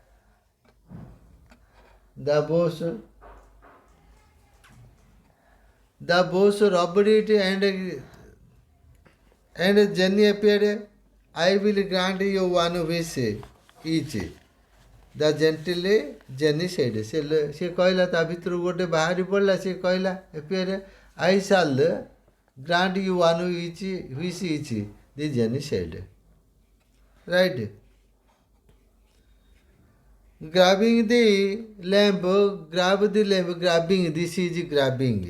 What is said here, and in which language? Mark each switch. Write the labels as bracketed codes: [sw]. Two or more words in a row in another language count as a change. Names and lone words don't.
[en] The boss rubbed it and Jenny appeared. I will grant you one wish each. The gently Jenny said. She [or] କହିଲା ତା ଭିତରୁ ଗୋଟେ ବାହାରି ପଡ଼ିଲା, ସେ କହିଲା [en] appear, I shall grant you one wish each. The Jenny said. Right? Grabbing the lamp, grabbing, this is grabbing.